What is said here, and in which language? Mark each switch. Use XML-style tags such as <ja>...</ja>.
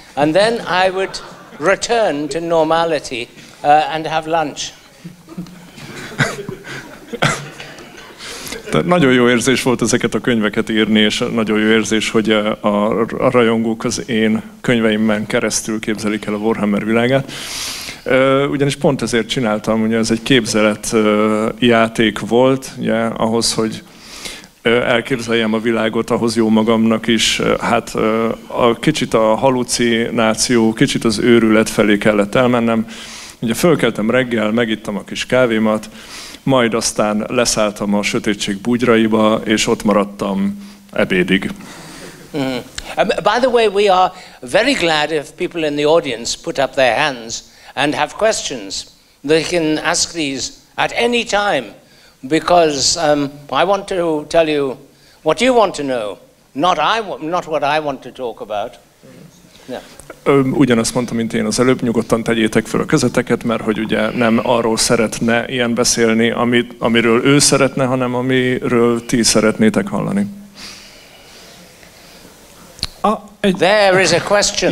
<en>And then I would return to normality and have lunch.</en> <hu>Tehát nagyon jó érzés volt ezeket a könyveket írni, és nagyon jó érzés, hogy a rajongók az én könyveimben keresztül képzelik el a Warhammer világát. Ugyanis pont ezért csináltam, ugye ez egy képzeletjáték volt, ugye, ahhoz, hogy elképzeljem a világot, ahhoz jó magamnak is, hát kicsit a halucináció, kicsit az őrület felé kellett elmennem. Ugye fölkeltem reggel, megittam a kis kávémat, majd aztán leszálltam a sötétség bugyraiba, és ott maradtam ebédig.</hu> <en>By the way, we are very glad if people in the audience put up their hands and have questions. They can ask these at any time, because I want to tell you what you want to know, not what I want to talk about. Yeah.</en> <hu>Ugyanazt mondtam, mint én az előbb, nyugodtan tegyétek fel a kezeteket, mert hogy ugye nem arról szeretne ilyen beszélni, amiről ő szeretne, hanem amiről ti szeretnétek hallani.</hu> <en>There is a question.</en>